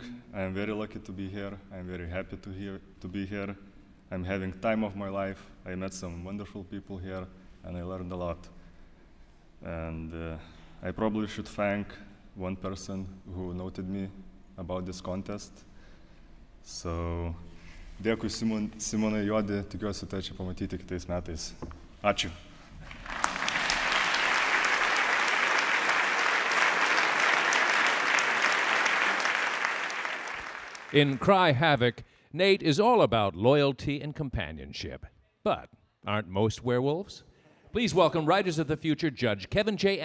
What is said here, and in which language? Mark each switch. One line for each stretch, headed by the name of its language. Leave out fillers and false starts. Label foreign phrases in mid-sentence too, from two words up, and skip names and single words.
English: I am very lucky to be here. I am very happy to be here. I'm having time of my life. I met some wonderful people here and I learned a lot. And I probably should thank one person who noted me about this contest. So,
Lithuanian: dėkui Simonai Juodi, tikiuosi tai čia pamatyti kitais metais. Ačiū.
English: In Cry Havoc, Nate is all about loyalty and companionship. But aren't most werewolves? Please welcome Writers of the Future Judge Kevin J.